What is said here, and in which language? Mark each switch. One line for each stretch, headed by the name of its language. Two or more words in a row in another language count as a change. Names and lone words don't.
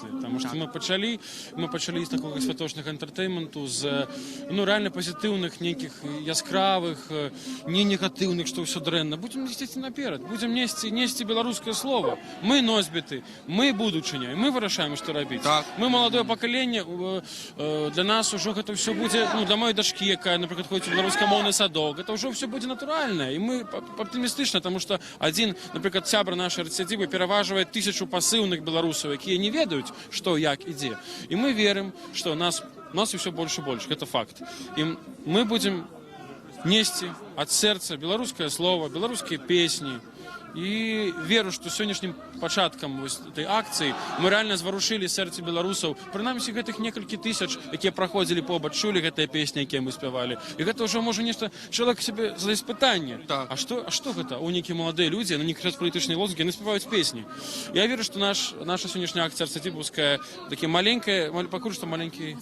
Belarusian: Таму што мы пачалі з такога святочнага энтэртэйменту, з рэальна пазітыўных, нейкіх яскравых, не негатыўных, што ўсё дрэнна. Будзем несці наперад, будзем несці беларускае слова. Мы носьбіты, мы будучыня, і мы вырашаем, што рабіць. Мы маладое пакаленне, для нас ужо гэта ўсё будзе, для маёй дачкі,
Russian: пускай, например, ходить в белорусскомовный садок. Это уже все будет натурально. И мы оптимистичны, потому что один, например, сябра нашей арцидзібы пераваживает 1000 пасыўных белорусов, которые не ведают, что, як и где. И мы верим, что нас и все больше и больше. Это факт. И мы будем нести от сердца белорусское слово, белорусские песни.
Belarusian: І веру, што сённяшнім пачаткам этой акцыі мы рэальна зварушылі сэрцы беларусаў. Прынамсі гэтых некалькі тысяч, якія праходзілі побач, чулі гэтыя песні, якія мы спявалі. І гэта ўжо можа нешта чалавек сабе задаць пытанне. А што гэта? У нейкія маладыя людзі, яны не крычаць палітычныя лозунгі, яны спяваюць песні. Я веру, што наша сённяшняя акцыя арцидзібаўская такі маленькая, пакуль што маленькі.